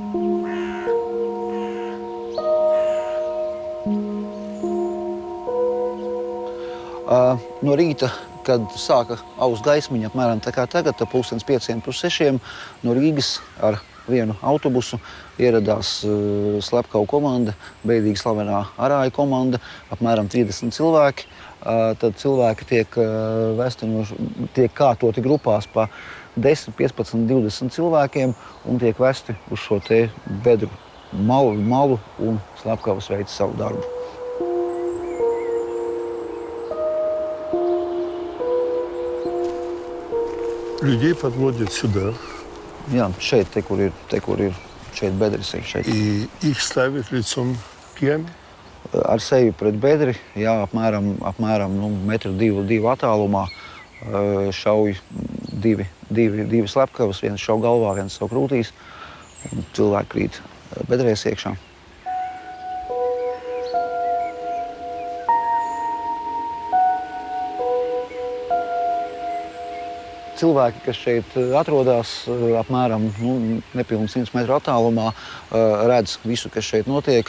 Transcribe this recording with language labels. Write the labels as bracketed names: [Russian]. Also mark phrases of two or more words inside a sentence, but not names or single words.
[Latvian] No rīta, kad sāka aust gaismiņa, apmēram tā kā tagad, 5:05 no Rīgas ar vienu autobusu ieradās slepkavu komanda, beidīgi slavenā Arāja komanda, apmēram 30 cilvēki. Tad cilvēki tiek tiek kārtoti grupās pa 10, 15, 20 cilvēkiem un tiek vesti uz šo te bedru malu un slepkavas veic savu darbu. [Russian] Людей подводят сюда. [Latvian] Jā, šeit, te, kur ir šeit bedres ir šeit. [Russian] И их ставят лицом к яме? [Latvian] Ar seju pret bedri, jā, apmēram 1,2 m attālumā šauj divi slepkavas, viens šauj galvā, viens savu krūtīs, un cilvēki krīt bedrēs iekšā. Cilvēki, kas šeit atrodas apmēram nepilni 100 metru attālumā, redz visu, kas šeit notiek.